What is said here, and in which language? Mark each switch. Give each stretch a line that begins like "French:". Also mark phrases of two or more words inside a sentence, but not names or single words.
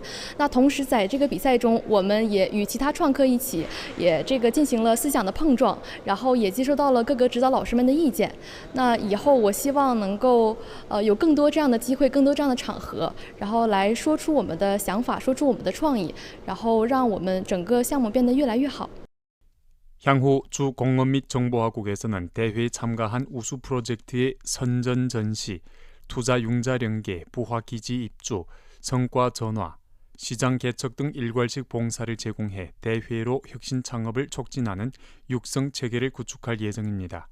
Chinese: 那同时在这个比赛中，我们也与其他创客一起，也进行了思想的碰撞，然后也接收到了各个指导老师们的意见。那以后我希望能够有更多这样的机会，更多这样的场合，然后来说出我们的想法，说出我们的创意，然后让我们整个项目变得越来越好。
Korean: 향후 주 공업 및 정보화국에서는 대회에 참가한 우수 프로젝트의 선전 전시, 투자 융자 연계, 부화 기지 입주, 성과 전화, 시장 개척 등 일괄식 봉사를 제공해 대회로 혁신 창업을 촉진하는 육성 체계를 구축할 예정입니다.